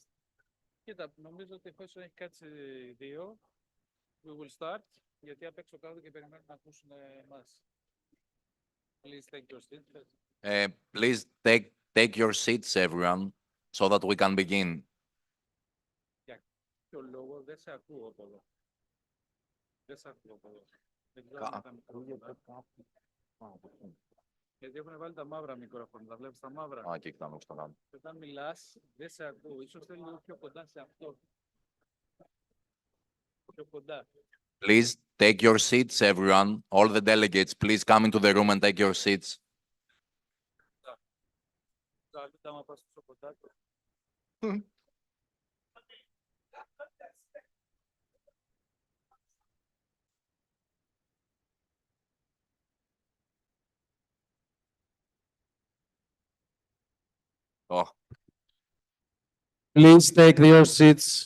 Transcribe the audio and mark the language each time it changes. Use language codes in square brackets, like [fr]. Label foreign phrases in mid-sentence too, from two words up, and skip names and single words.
[el] Κοίτα, νομίζω ότι εφόσον έχει κάτσει 2, [en] we will start, [el] γιατί απ' έξω κάτω και περιμένουν να ακούσουν εμάς. [en] Please take your seats. Please take your seats, everyone, so that we can begin. [el] Για ποιο λόγο δεν σε ακούω από εδώ. Δεν σε ακούω από εδώ. Δεν ξέρω αν τα μικρόφωνα. Γιατί έχουν βάλει τα μαύρα μικρόφωνα, τα βλέπεις τα μαύρα. Α, εκεί κοιτάμε στο κάτω. Όταν μιλάς, δεν σε ακούω. Ίσως θέλει λίγο πιο κοντά σε αυτό. Πιο κοντά. [en] Please take your seats, everyone. All the delegates, please come into the room and take your seats. [el] Άμα πας πιο κοντά. [en] Oh. Please take your seats.